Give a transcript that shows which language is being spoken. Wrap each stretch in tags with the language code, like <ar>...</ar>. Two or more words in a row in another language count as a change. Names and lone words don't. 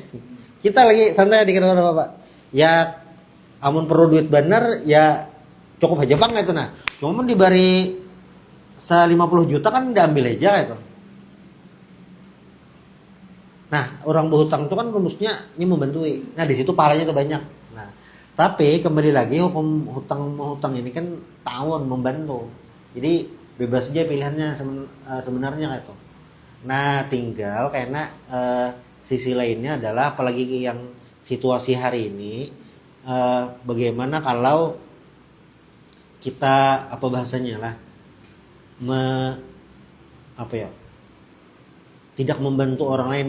<id>Kita lagi santai di kantor Bapak. Ya amun perlu duit bener ya cukup aja bang itu nah. Cuma diberi 50 juta kan diambil aja itu. Nah orang berhutang itu kan rumusnya ini membantui. Nah di situ pahalanya tuh banyak. Nah tapi kembali lagi hukum hutang ini kan ta'awun membantu. Jadi bebas aja pilihannya sebenarnya itu. Nah tinggal karena sisi lainnya adalah apalagi yang situasi hari ini. Bagaimana kalau kita apa bahasanya lah tidak membantu orang lain.</id>